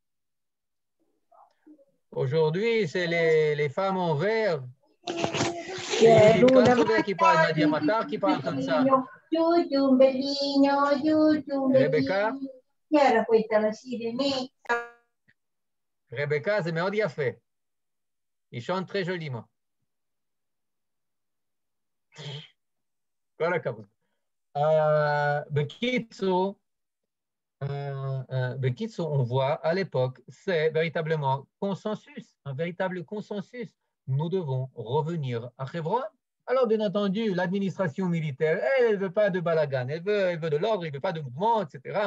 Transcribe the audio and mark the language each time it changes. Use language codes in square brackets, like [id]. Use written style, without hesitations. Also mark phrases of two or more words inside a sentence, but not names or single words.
[fr] Aujourd'hui, c'est les femmes en vert. C'est qui parle, Nadia Matar qui parle comme ça. Rebecca? Rebecca, c'est [he] מאוד יפה. [fr] Il chante très joliment. [he] כל הכבוד. בקיצור, [fr] on voit à l'époque, c'est véritablement consensus, un véritable consensus. Nous devons revenir à Hebron. Alors, bien entendu, l'administration militaire, elle ne veut pas de balagan, elle veut de l'ordre, elle ne veut pas de mouvement, etc.